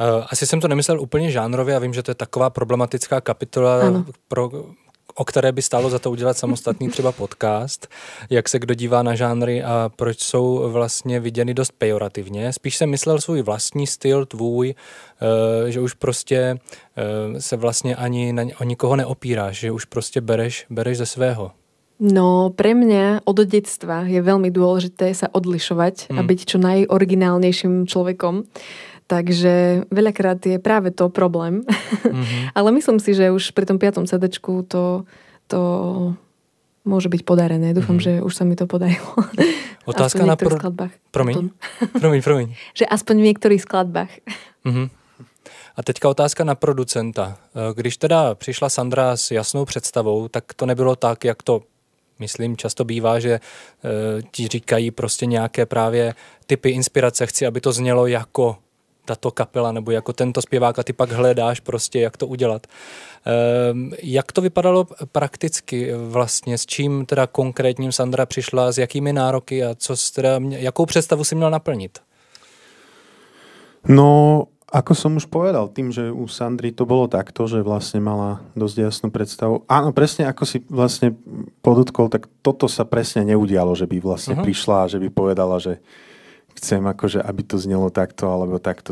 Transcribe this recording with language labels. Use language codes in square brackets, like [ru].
[cs] Asi jsem to nemyslel úplně žánrově a vím, že to je taková problematická kapitola, o které by stálo za to udělat samostatný třeba podcast, jak se kdo dívá na žánry a proč jsou vlastně viděny dost pejorativně. Spíš jsem myslel svůj vlastní styl, tvůj, že už prostě se vlastně ani o nikoho neopíráš, že už prostě bereš ze svého. [sk] No, pre mňa od detstva je veľmi dôležité sa odlišovať a byť čo najoriginálnejším človekom. Takže veľakrát je práve to problém. Ale myslím si, že už pri tom 5. CD-čku to môže byť podarené. Dúfam, že už sa mi to podarilo. Otázka na skladbách. [cs] Promiň. [sk] Že aspoň v niektorých skladbách. [cs] A teďka otázka na producenta. Když teda přišla Sandra s jasnou představou, tak to nebylo tak, jak to myslím, často bývá, že ti říkají prostě nějaké právě typy inspirace. Chci, aby to znělo jako tato kapela nebo jako tento zpěvák a ty pak hledáš prostě, jak to udělat. Jak to vypadalo prakticky vlastně? S čím teda konkrétním Sandra přišla, s jakými nároky a jakou představu si měl naplnit? [sk] No, ako som už povedal, tým, že u Sandry to bolo takto, že vlastne mala dosť jasnú predstavu. Áno, presne ako si vlastne podotkol, tak toto sa presne neudialo, že by vlastne prišla a že by povedala, že chcem akože, aby to znelo takto alebo takto.